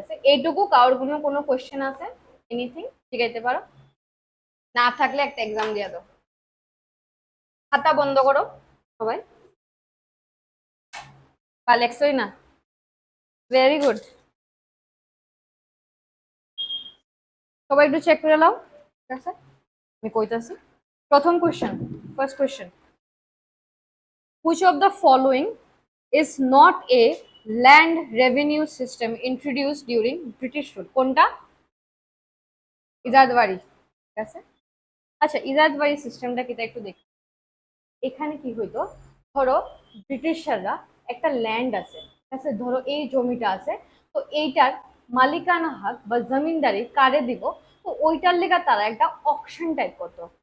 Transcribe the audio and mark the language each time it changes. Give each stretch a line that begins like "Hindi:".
Bangla: এইটুকু কারোর কোনো কোয়েশ্চেন আছে, এনিথিং জিজ্ঞাইতে পারো, না থাকলে একটা এক্সাম দিয়ে দাও। খাতা বন্ধ করো সবাই, বা লেখছই না, ভেরি গুড। সবাই একটু চেক করে নাও, ঠিক আছে, আমি কইতাছি। প্রথম question, first question,
English: which of the following is not a land revenue system introduced during British rule?
Bangla: কোনটা? ইজাদবাড়ি, ঠিক আছে। আচ্ছা, ইজাদবাড়ি সিস্টেমটা কিটা একটু দেখি। এখানে কি হইতো, ধরো ব্রিটিশাররা একটা ল্যান্ড আছে, ঠিক আছে, ধরো এই জমিটা আছে, তো এইটার মালিকানা হক বা জমিনদারি কারে দিব, তো ওইটার লেগে তারা একটা অকশন টাইপ করতো।